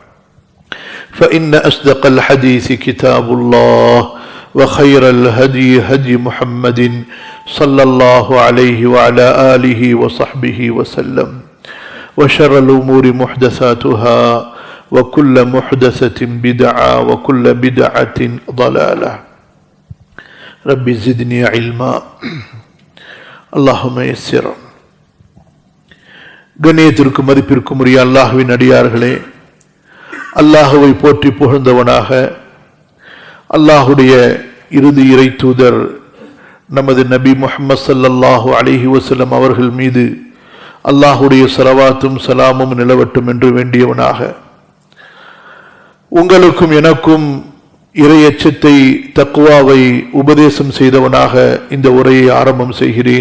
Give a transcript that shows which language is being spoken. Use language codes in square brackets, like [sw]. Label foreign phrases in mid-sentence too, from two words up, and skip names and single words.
[ar] فإن أصدق الحديث كتاب الله وخير الهدي هدي محمد صلى الله عليه وعلى آله وصحبه وسلم وشر الأمور محدثاتها وكل محدثة بدعة وكل بدعة ضلالة رب زدني علما اللهم يسر. [ta] கண்ணியத்திற்கும் மதிப்பிற்கும் உரிய அல்லாஹ்வின் அடியார்களே, அல்லாஹுவை போற்றி புகழ்ந்தவனாக அல்லாஹுடைய இறுதி இறை தூதர் நமது நபி முஹம்மது [ar] صلى الله عليه وسلم [ta] அவர்கள் மீது அல்லாஹுடைய ஸலவாத்தும் சலாமும் நிலவட்டும் என்று வேண்டியவனாக உங்களுக்கும் எனக்கும் இறை அச்சத்தை தக்வாவை உபதேசம் செய்தவனாக இந்த உரையை ஆரம்பம் செய்கிறேன்.